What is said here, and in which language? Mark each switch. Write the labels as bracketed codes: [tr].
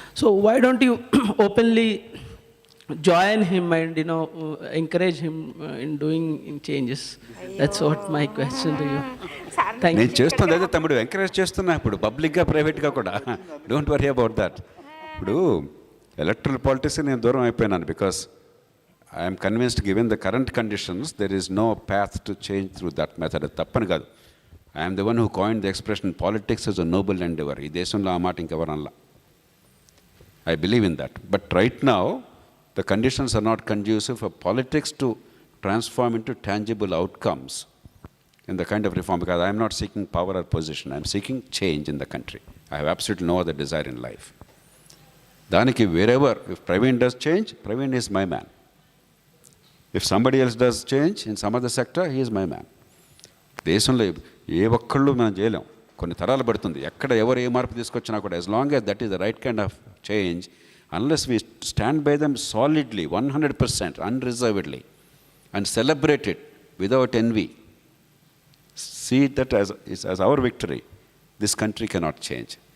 [en] So, why don't you openly join him and encourage him in doing changes? That's what my question to you. [te] నేను చేస్తుంది అదే తమ్ముడు, encourage చేస్తున్నా ఇప్పుడు పబ్లిక్గా ప్రైవేట్గా కూడా. [en] Don't worry about that. [te] ఇప్పుడు ఎలక్ట్రల్ పాలిటిక్స్ నేను దూరం అయిపోయినాను [en] Because I'm convinced given the current conditions there is no path to change through that method. [te] అది తప్పని కాదు. [en] I'm the one who coined the expression politics is a noble endeavour. [te] ఈ దేశంలో ఆ మాట ఇంకెవరు అనలా. [en] I believe in that. But right now the conditions are not conducive for politics to transform into tangible outcomes in the kind of reform, because I am not seeking power or position. I am seeking change in the country. I have absolutely no other desire in life. [te] Daniki [en] wherever, if Praveen does change, Praveen is my man. If somebody else does change in some other sector, he is my man. [te] దేశంలో ఏ ఒక్కళ్ళు మనం చేయలేం, కొన్ని తరాలు పడుతుంది. ఎక్కడ ఎవరు ఏ మార్పు తీసుకొచ్చినా కూడా [en] as long as that is the right kind of change, unless we stand by them solidly, 100%, unreservedly, and celebrate it without envy, see that as our victory, this country cannot change.